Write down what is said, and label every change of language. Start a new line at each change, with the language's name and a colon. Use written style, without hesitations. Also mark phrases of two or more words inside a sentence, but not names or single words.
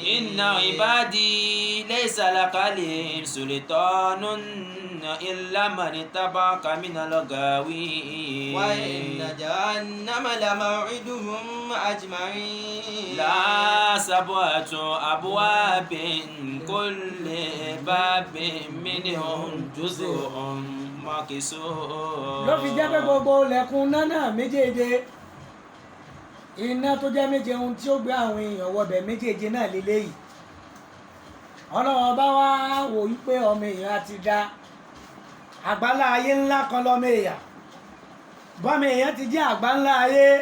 Arabic: إن عبادي ليس لك عليهم سلطان إلا من اتبعك من الغاوين وإن جهنم لموعدهم أجمعين لا سبعة أبواب كل باب منهم جزء مقسوم
Yoruba: ló fi jẹ́ pé gbogbo ilẹ̀kùn náà méjèèje iná tó jẹ́ méje ohun tí ó gbé àwọn èèyàn wọbẹ̀ méjèèje náà lélẹ́yìí Ọlọ́run bá wá wò wípé ọmọ èèyàn á ti dá àgbáńlá ayé ńlá kan lọ́mọ èèyàn bọ́mọ èèyàn ti jẹ́ àgbáńlá ayé